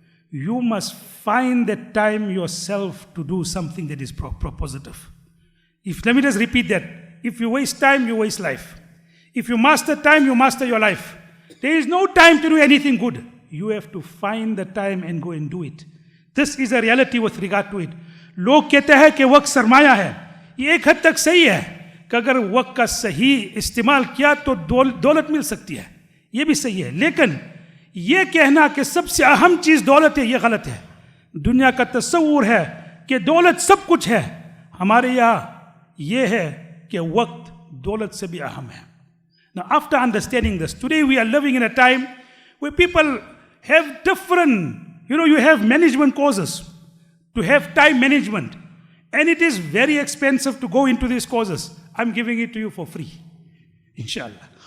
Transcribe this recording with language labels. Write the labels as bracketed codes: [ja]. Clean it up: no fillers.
[en] You must find that time yourself to do something that is positive. Let me just repeat that. If you waste time, you waste life. If you master time, you master your life. There is no time to do anything good. You have to find the time and go and do it. This is a reality with regard to it. [hi] लोग कहते हैं कि वक्त सरमाया है. ये एक हद तक सही है कि अगर वक्त का सही इस्तेमाल किया तो दौलत मिल सकती है. ये भी सही है. लेकिन ये कहना कि सबसे अहम चीज दौलत है, ये गलत है. दुनिया का तस्वुर है कि दौलत सब कुछ है. हमारे यहाँ ये है कि वक्त दौलत से भी अहम है. [en] Now, after understanding this, today we are living in a time where people have different, you have management courses to have time management. And it is very expensive to go into these courses. I'm giving it to you for free. Inshallah.